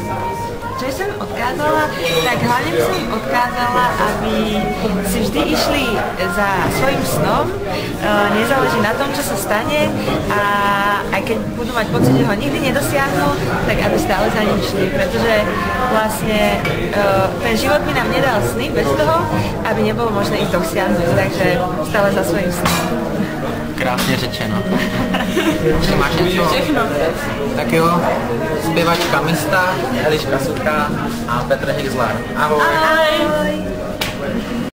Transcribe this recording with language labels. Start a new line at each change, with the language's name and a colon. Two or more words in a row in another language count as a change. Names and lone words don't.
Slovak: Čo som odkázala, tak hlavne by som odkázala, aby si vždy išli za svojím snom, nezáleží na tom, čo sa stane a aj keď budú mať pocit, že ho nikdy nedosiahnu, tak aby stále za ním šli, pretože vlastne ten život by nám nedal sny bez toho, aby nebolo možné ich dosiahnuť, takže stále za svojím snom.
Czech: Krásně řečeno. Ještě máš něco? Všechno. Tak jo, zpěvačka Mista, Eliška Suchá a Petr Hexlar. Ahoj. Ahoj.